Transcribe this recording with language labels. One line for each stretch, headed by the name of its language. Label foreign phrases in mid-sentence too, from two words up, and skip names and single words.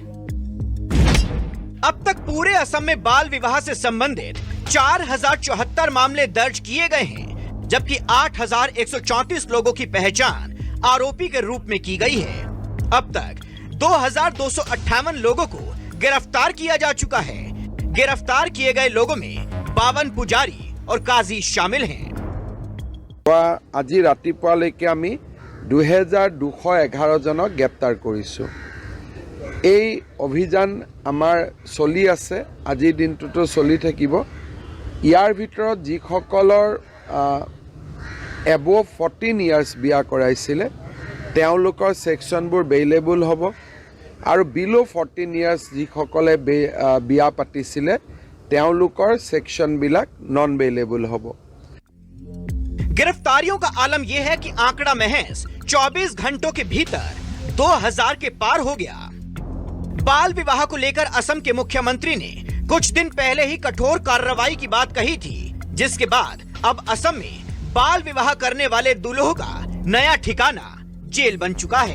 Hindi: अब तक पूरे असम में बाल विवाह से संबंधित 4074 मामले दर्ज किए गए हैं, जबकि 8134 लोगों की पहचान आरोपी के रूप में की गई है। अब तक 2258 लोगों को गिरफ्तार किया जा चुका है। गिरफ्तार किए गए लोगों में 52 पुजारी और काजी शामिल हैं।
Assamese: আজি ৰাতিপুৱালৈকে আমি 2211 জনক গ্ৰেপ্তাৰ কৰিছোঁ। এই অভিযান আমাৰ চলি আছে, আজিৰ দিনটোতো চলি থাকিব। ইয়াৰ ভিতৰত যিসকলৰ
English: above 14 years
Assamese: বিয়া কৰাইছিলে তেওঁলোকৰ ছেকশ্যনবোৰ বেইলেবল হ'ব, আৰু
English: below 14 years
Assamese: যিসকলে বিয়া পাতিছিলে তেওঁলোকৰ ছেকশ্যনবিলাক
English: non bailable
Assamese: হ'ব।
Hindi: गिरफ्तारियों का आलम यह है कि आंकड़ा महज 24 घंटों के भीतर 2000 के पार हो गया। बाल विवाह को लेकर असम के मुख्यमंत्री ने कुछ दिन पहले ही कठोर कार्रवाई की बात कही थी, जिसके बाद अब असम में बाल विवाह करने वाले दूल्हों का नया ठिकाना जेल बन चुका है।